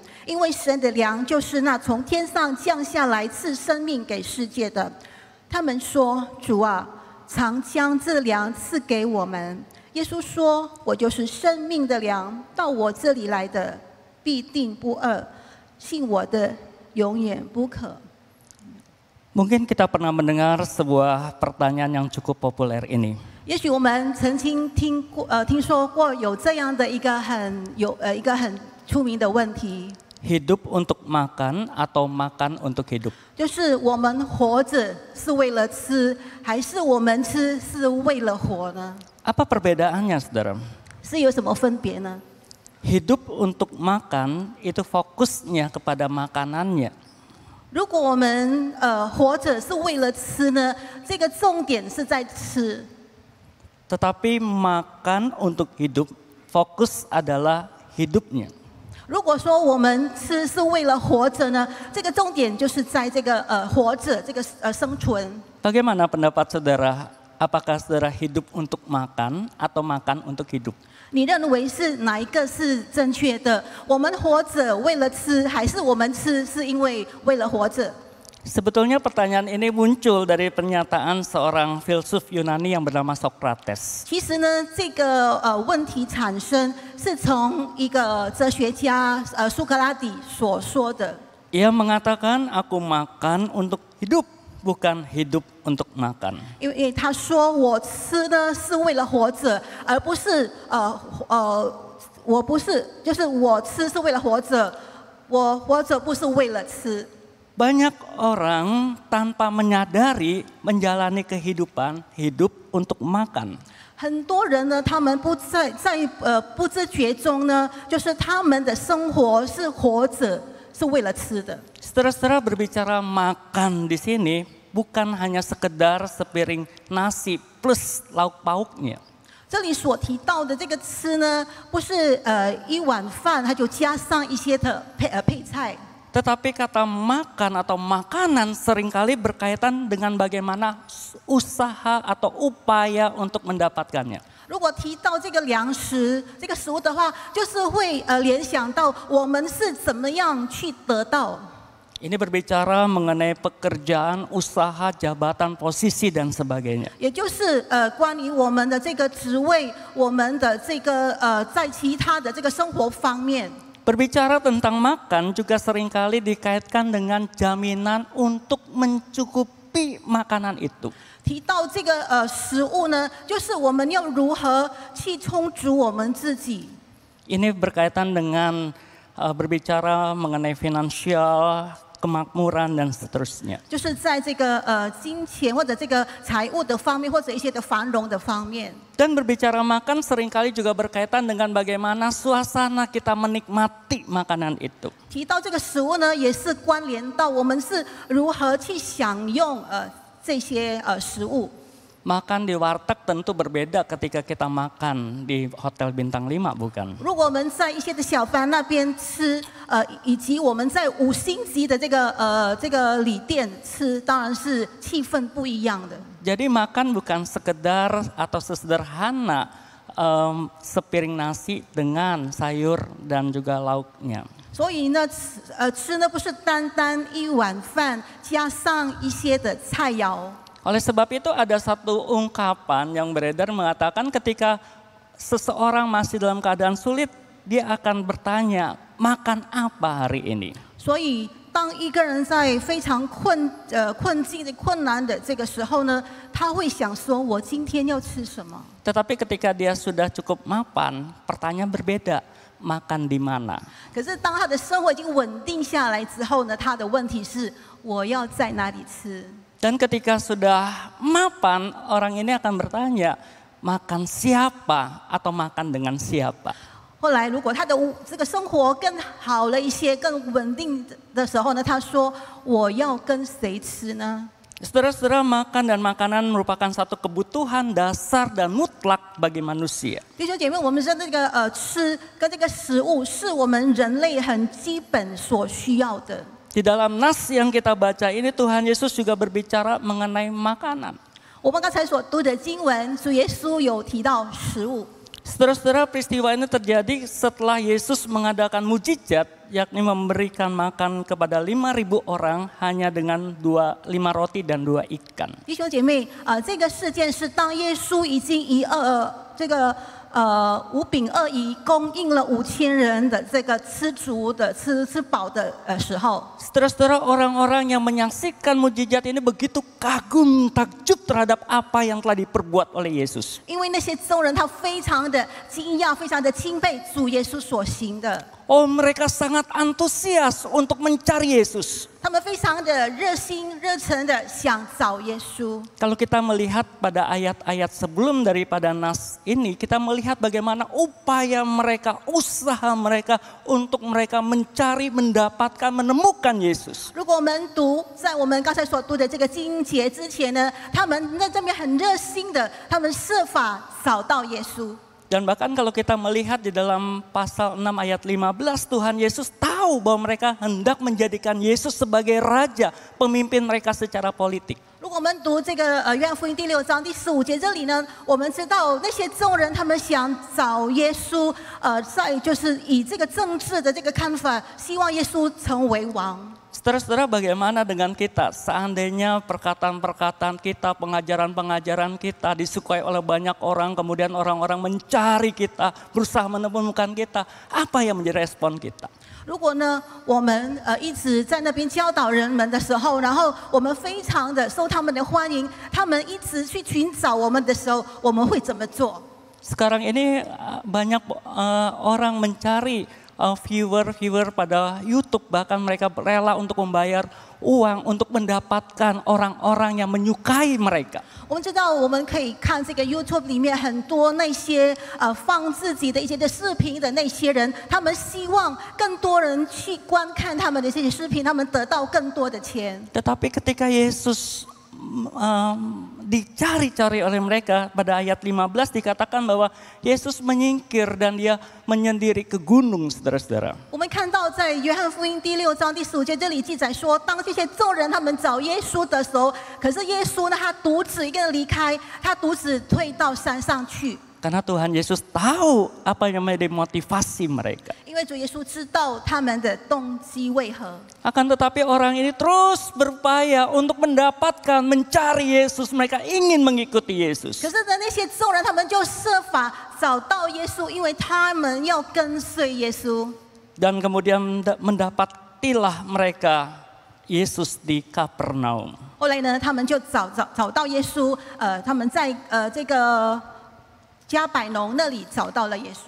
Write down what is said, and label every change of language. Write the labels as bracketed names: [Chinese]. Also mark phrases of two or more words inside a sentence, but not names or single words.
[Chinese] 因为神的粮就是那从天上降下来赐生命给世界的。” 他们说：“主啊，常将这粮赐给我们。” 耶稣说：“我就是生命的粮，到我这里来的必定不饿，信我的永远不渴。” [Indonesian] Mungkin kita pernah mendengar sebuah pertanyaan yang cukup populer ini. [Chinese] 也许我们曾经听说过有这样的一个很出名的问题， [Indonesian] Hidup untuk makan atau makan untuk hidup? [Chinese] 就是我们活着是为了吃，还是我们吃是为了活呢？ [Indonesian] Apa perbedaannya, saudara? [Chinese] 是有什么分别呢？ [Indonesian] Hidup untuk makan itu fokusnya kepada makanannya. [Chinese] 如果我们活着是为了吃呢，这个重点是在吃。 [Indonesian] Tetapi makan untuk hidup, fokus adalah hidupnya. [Chinese] 如果说我们吃是为了活着呢，这个重点就是在这个活着这个生存。 [Indonesian] Bagaimana pendapat saudara? Apakah saudara hidup untuk makan atau makan untuk hidup? [Chinese] 你认为是哪一个是正确的？我们活着为了吃，还是我们吃是因为为了活着？ [Indonesian] Sebetulnya pertanyaan ini muncul dari pernyataan seorang filsuf Yunani yang bernama Socrates. [Chinese] 其实呢，这个问题产生是从一个哲学家苏格拉底所说的。 [Indonesian] Ia mengatakan, aku makan untuk hidup, bukan hidup untuk makan. [Chinese] 因为他说我吃呢是为了活着，而不是我吃是为了活着，我活着不是为了吃。 [Indonesian] Banyak orang tanpa menyadari menjalani kehidupan hidup untuk makan. [Chinese] 很多人呢，他们不知觉中呢，就是他们的生活是活着，是为了吃的。 [Indonesian] Saudara-saudara, berbicara makan di sini bukan hanya sekedar sepiring nasi plus lauk pauknya. [Chinese] 这里所提到的这个吃呢，不是一碗饭，它就加上一些的配菜。 [Indonesian] Tetapi kata makan atau makanan seringkali berkaitan dengan bagaimana usaha atau upaya untuk mendapatkannya. [Chinese] 如果提到这个粮食、这个食物的话，就是会联想到我们是怎么样去得到。 [Indonesian] Ini berbicara mengenai pekerjaan, usaha, jabatan, posisi dan sebagainya. [Chinese] 也就是关于我们的这个职位，我们的这个在其他的这个生活方面。 [Indonesian] Berbicara tentang makan juga seringkali dikaitkan dengan jaminan untuk mencukupi makanan itu. [Chinese] 提到这个食物呢，就是我们要如何去充足我们自己。 [Indonesian] Ini berkaitan dengan berbicara mengenai finansial, kemakmuran dan seterusnya. [Chinese] 就是在这个金钱或者这个财务的方面，或者一些的繁荣的方面。 [Indonesian] Dan berbicara makan seringkali juga berkaitan dengan bagaimana suasana kita menikmati makanan itu. [Chinese] 提到这个食物呢，也是关联到我们是如何去享用这些食物。 [Indonesian] Makan di warteg tentu berbeda ketika kita makan di hotel bintang 5, bukan? [Chinese] 如果我们在一些的小贩那边吃，以及我们在5星级的这个旅店吃，当然是气氛不一样的。 [Indonesian] Jadi makan bukan sekedar atau sesederhana sepiring nasi dengan sayur dan juga lauknya. [Chinese] 所以呢，吃呢不是单单一碗饭加上一些的菜肴。 [Indonesian] Oleh sebab itu ada satu ungkapan yang beredar mengatakan ketika seseorang masih dalam keadaan sulit, dia akan bertanya, makan apa hari ini? [Chinese] 所以当一个人在非常困境的困难的这个时候呢，他会想说：我今天要吃什么？ [Indonesian] Tetapi ketika dia sudah cukup mapan, pertanyaan berbeda, makan di mana? [Chinese] 可是当他的生活已经稳定下来之后呢，他的问题是：我要在哪里吃？ [Indonesian] Dan ketika sudah mapan, orang ini akan bertanya, makan siapa atau makan dengan siapa? [Chinese] 后来，如果他的这个生活更好了一些、更稳定的时候呢，他说：我要跟谁吃呢？ [Indonesian] Saudara-saudara, makan dan makanan merupakan satu kebutuhan dasar dan mutlak bagi manusia. [Chinese] 弟兄姐妹，我们说这个吃跟这个食物是我们人类很基本所需要的。 [Indonesian] Di dalam nas yang kita baca ini Tuhan Yesus juga berbicara mengenai makanan. [Chinese] 我们刚才所读的经文，主耶稣有提到食物。 [Indonesian] Saudara-saudara, peristiwa ini terjadi setelah Yesus mengadakan mujizat, yakni memberikan makan kepada 5.000 orang hanya dengan 5 roti dan 2 ikan. [Chinese] 弟兄姐妹，这个事件是当耶稣已经5饼2鱼供应了5000人的这个吃足的吃饱的时候。 [Indonesian] Saudara-saudara, orang-orang yang menyaksikan mujizat ini begitu kagum, takjub terhadap apa yang telah diperbuat oleh Yesus. [Chinese] 因为那些众人他非常的惊讶，非常的钦佩主耶稣所行的。 [Indonesian] Oh, mereka sangat antusias untuk mencari Yesus. [Chinese] 他们非常的热心、热忱的想找耶稣。 [Indonesian] Kalau kita melihat pada ayat-ayat sebelum daripada nas ini, kita melihat bagaimana upaya mereka, usaha mereka untuk mereka mencari, mendapatkan, menemukan Yesus. [Chinese] 如果我们读在我们刚才所读的这个经节之前呢，他们在这边很热心的，他们设法找到耶稣。 [Indonesian] Dan bahkan kalau kita melihat di dalam pasal 6 ayat 15, Tuhan Yesus tahu bahwa mereka hendak menjadikan Yesus sebagai raja, pemimpin mereka secara politik. [Chinese] 如果我们读这个约翰福音第6章第15节这里呢，我们知道那些众人他们想找耶稣，在就是以这个政治的这个看法，希望耶稣成为王。 [Indonesian] Saudara-saudara, bagaimana dengan kita? Seandainya perkataan-perkataan kita, pengajaran-pengajaran kita disukai oleh banyak orang, kemudian orang-orang mencari kita, berusaha menemukan kita, apa yang menjadi respon kita? [Chinese] 如果呢，我们一直在那边教导人们的时候，然后我们非常的受他们的欢迎，他们一直去寻找我们的时候，我们会怎么做？ [Indonesian] Sekarang ini banyak orang mencari viewer pada YouTube, bahkan mereka rela untuk membayar uang untuk mendapatkan orang-orang yang menyukai mereka. [Chinese] 我们知道，我们可以看这个 YouTube 里面很多那些放自己的一些的视频的那些人，他们希望更多人去观看他们的这些视频，他们得到更多的钱。 [Indonesian] Tetapi ketika Yesus dicari-cari oleh mereka, pada ayat 15 dikatakan bahwa Yesus menyingkir dan dia menyendiri ke gunung, saudara-saudara. [Chinese] 我们看到在约翰福音第6章第15节这里记载说，当这些众人他们找耶稣的时候，可是耶稣呢，他独自一个人离开，他独自退到山上去。 [Indonesian] Karena Tuhan Yesus tahu apa yang menjadi motivasi mereka. [Chinese] 因为主耶稣知道他们的动机为何。 [Indonesian] Akan tetapi orang ini terus berupaya untuk mendapatkan, mencari Yesus. Mereka ingin mengikuti Yesus. [Chinese] 可是呢，那些众人他们就设法找到耶稣，因为他们要跟随耶稣。 [Indonesian] Dan kemudian mendapatilah mereka Yesus di Kapernaum. [Chinese] 后来呢，他们就找到耶稣，他们在这个加百农那里找到了耶稣。